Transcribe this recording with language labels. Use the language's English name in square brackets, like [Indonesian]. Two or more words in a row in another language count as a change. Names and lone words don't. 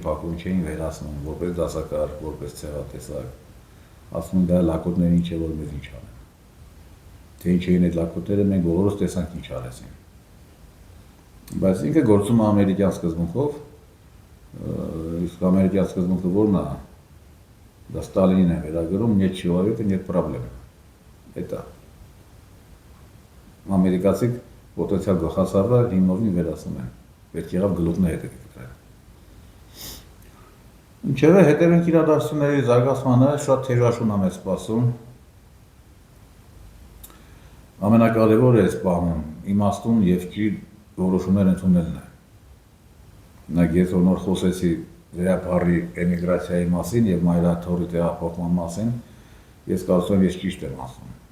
[Armenian] փակում, չէին վերացնում, որպես դասակարգ, որպես ցեղատեսակ։ Ասում են դա լակոտները ինչ է, որ մեզ ինչ անեն։ Թե ինչ էին այդ լակոտները, մենք բոլորս տեսանք ինչ արեցին։ Բայց ինքը գործում է ամերիկյան սկզբունքով, իսկ ամերիկյան սկզբունքը որն է, դա Ստալինին է վերագրում, [Russian] нет человека, нет проблем։ [Armenian] Հետա ամերիկացիք պոտենցիալ գլխասարվը հիմնովին վերացնում են, պետք եղավ գլուխն է հետը կտրել։ Ինչևէ հետևենք իրադարձությունների զարգացմանը, շատ թեժաշուն եմ սպասում։ Ամենակարևորը այս բանում իմաստուն եւ ճիշտ որոշումներ ընդունելն է։ Նախ ես նոր խոսեցի վերապարի էմիգրացիայի մասին եւ մայրաթորի տեղափոխման մասին, ես կարծում եմ ես ճիշտ եմ ասում։